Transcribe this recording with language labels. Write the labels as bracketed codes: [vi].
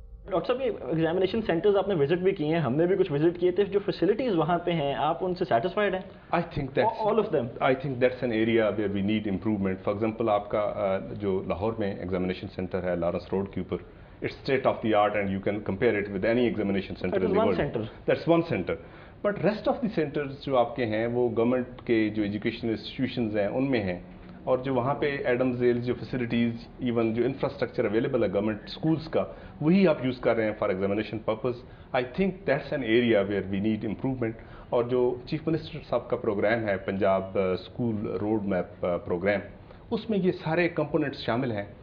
[ur] Doctor صاحب یہ examination centres آپ نے وزٹ بھی کیے ہیں, ہم نے بھی کچھ وزٹ کیے تھے, جو فیسلٹیز وہاں پہ ہیں آپ ان سے سیٹسفائڈ ہیں؟ [en] I think that's an area where we need improvement. For example, [ur] آپ کا جو لاہور میں ایگزامینیشن سینٹر ہے لارنس روڈ کے اوپر, [en] it's state of the art and you can compare it with any examination center in the world. That's one center. But rest of the centers [ur] جو آپ کے ہیں وہ گورنمنٹ کے جو ایجوکیشنل انسٹیٹیوشنز ہیں ان میں ہیں, اور جو وہاں پہ ایڈم زیل جو فیسلٹیز ایون جو انفراسٹرکچر اویلیبل ہے گورنمنٹ اسکولس کا وہی آپ یوز کر رہے ہیں [en] For examination purpose. I think that's an area where we need improvement. [ur] اور جو چیف منسٹر صاحب کا پروگرام ہے Punjab school road map programme, اس میں یہ سارے کمپوننٹس شامل ہیں.